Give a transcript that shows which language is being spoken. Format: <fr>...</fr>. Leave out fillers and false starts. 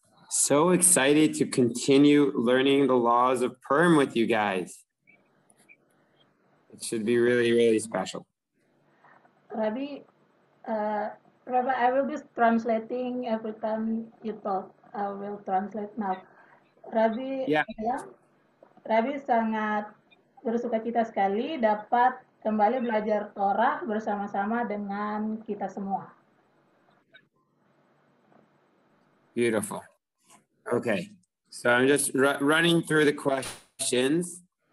<en>So excited to continue learning the laws of Purim with you guys. It should be really, really special. Rabbi, I will be translating every time you talk. I will translate now. Rabbi, Yeah.</en> <id>Rabbi sangat bersukacita sekali dapat kembali belajar Torah bersama-sama dengan kita semua.</id> <en>Beautiful. Okay. So I'm just running through the questions.</en>